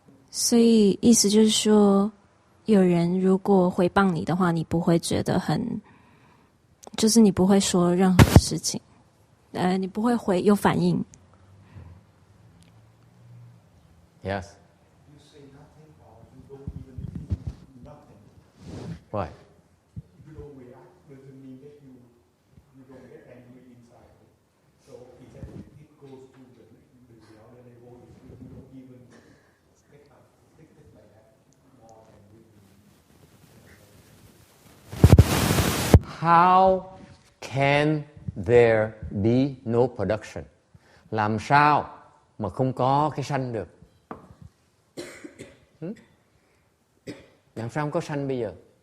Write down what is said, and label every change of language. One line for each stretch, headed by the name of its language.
Chinese: 所以意思就是说，有人如果诽谤你的话，你不会觉得很，就是你不会说任何事情，你不会有反应。
English: Yes. You say nothing or you don't even feel nothing. Why? If you don't react, doesn't mean that you don't get angry inside. So it goes to the other level. If you don't even get afflicted by that more than you. How can there be no production?
Vietnamese: Làm sao mà không có cái sanh được? Làm sao không có sanh bây giờ?